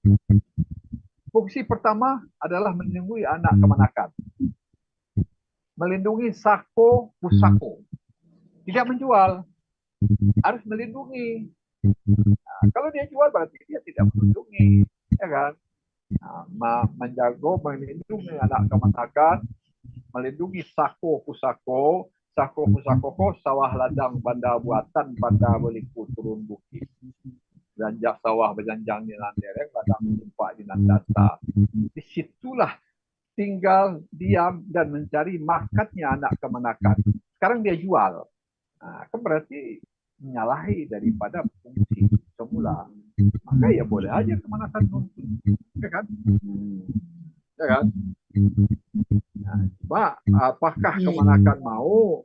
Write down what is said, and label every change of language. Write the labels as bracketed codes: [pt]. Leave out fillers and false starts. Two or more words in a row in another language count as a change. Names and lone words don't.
[id] Fungsi pertama adalah melindungi anak kemanakan. Melindungi sako pusako. Tidak menjual. Harus melindungi. Nah, kalau dia jual berarti dia tidak melindungi. Ya kan? Nah, menjaga, melindungi anak kemanakan, melindungi sako pusako. [min] Sako pusako sawah ladang banda buatan pada beliku turun bukit. Belanjak sawah berjanjang di landereng, ladang tumpak di nandata. [id] Disitulah tinggal diam dan mencari makatnya anak kemanakan. Sekarang dia jual. Nah, kan berarti menyalahi daripada fungsi semula. Maka ya boleh aja kemanakan nuntut. Ya kan? Ya kan? Nah, cuma apakah kemanakan mau?